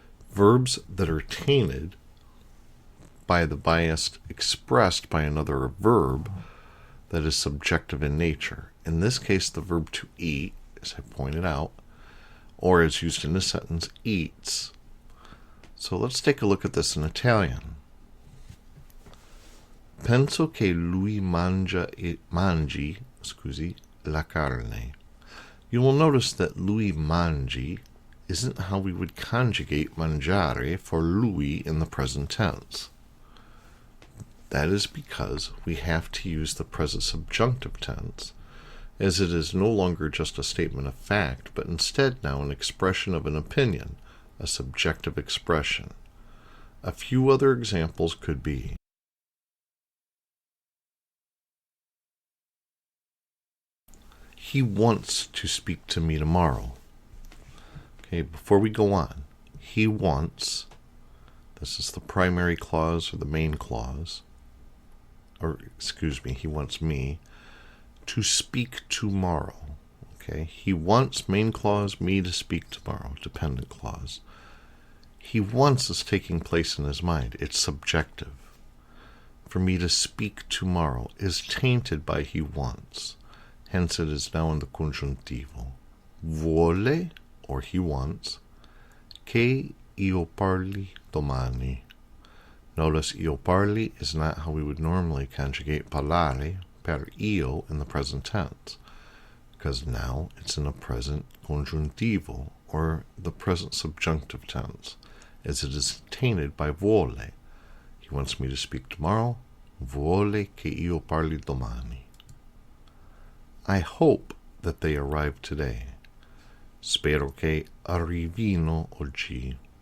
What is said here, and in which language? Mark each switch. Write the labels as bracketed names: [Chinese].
[English] Verbs that are tainted by the bias expressed by another verb that is subjective in nature. In this case, the verb to eat, as I pointed out, or as used in this sentence, eats. So let's take a look at this in Italian. [Italian] Penso che lui mangi la carne. [English] You will notice that [Italian] lui mangi [English] isn't how we would conjugate mangiare for lui in the present tense. That is because we have to use the present subjunctive tense as it is no longer just a statement of fact, but instead now an expression of an opinion, a subjective expression. A few other examples could be: he wants to speak to me tomorrow. Okay, before we go on, he wants, this is the primary clause or the main clause, or excuse me, he wants me to speak tomorrow. Okay, he wants, main clause, me to speak tomorrow, dependent clause. He wants is taking place in his mind. It's subjective. For me to speak tomorrow is tainted by he wants. Hence it is now in the congiuntivo. [Italian] Vuole, [English] or he wants, [Italian] che io parli domani. [English] Notice [Italian] io parli [English] is not how we would normally conjugate parlare per io in the present tense, because now it's in a present congiuntivo, or the present subjunctive tense, as it is tainted by vuole. He wants me to speak tomorrow. [Italian] Vuole che io parli domani. [English] I hope that they arrive today. [Italian] Spero che arrivino oggi.